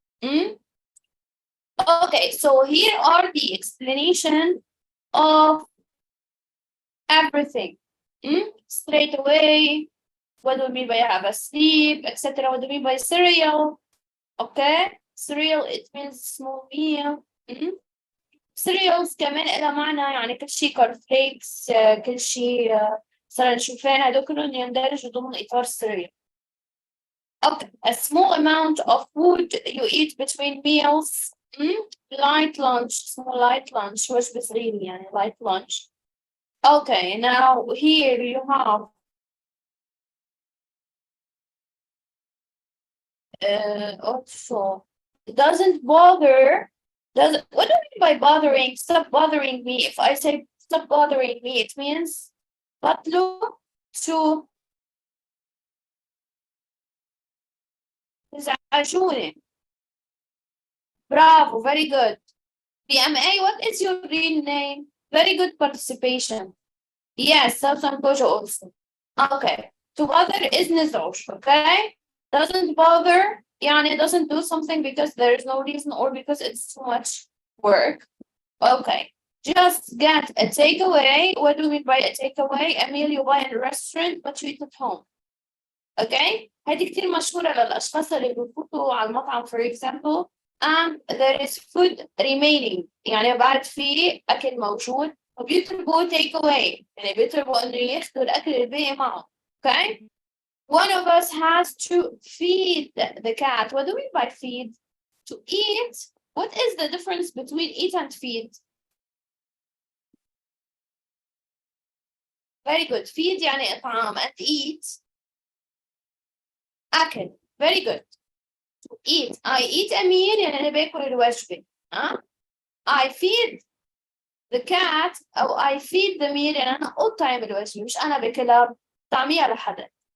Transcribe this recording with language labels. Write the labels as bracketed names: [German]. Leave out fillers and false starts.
[English] Okay, so here are the explanation of everything. Straight away, what do we mean by have a sleep, etc. What do we mean by cereal? Okay, cereal it means small meal. [Arabic] cereals كمان لها معنى يعني كل شيء cornflakes كل شيء صار نشوفين هدول كلهم يندرجوا ضمن إطار cereal. [English] Okay, a small amount of food you eat between meals. Light lunch, small light lunch, [Arabic] وجبة صغيرة يعني [English] light lunch. Okay, now here you have also doesn't bother. What do you mean by bothering? Stop bothering me. If I say stop bothering me, it means [Arabic] بطلوا شو تزعجوني. [English] Bravo, very good. BMA, what is your real name? Very good participation. Yes, Samsung Kojo also. Okay. To bother is نزعج, okay? Doesn't bother, يعني doesn't do something because there is no reason or because it's too much work. Okay. Just get a takeaway. What do we mean by a takeaway? A meal you buy in a restaurant but you eat at home. Okay? [Arabic] هذه كتير مشهورة للأشخاص اللي بيفوتوا على المطعم [English] for example and there is food remaining [Arabic] يعني بعد في أكل موجود وبيطلبوا take away يعني بيطلبوا إنه ياخدوا الأكل الباقي معه. [English] Okay? One of us has to feed the cat. What do we mean by feed? To eat. What is the difference between eat and feed? Very good. Feed [Arabic] يعني إطعام [English] and eat. أكل. Very good. To eat. I eat a meal [Arabic] يعني أنا باكل الوجبة. [English] I feed the cat [Arabic] أو [English] I feed the meal [Arabic] يعني أنا أطعم الوجبة مش أنا باكلها طعمية لحدا.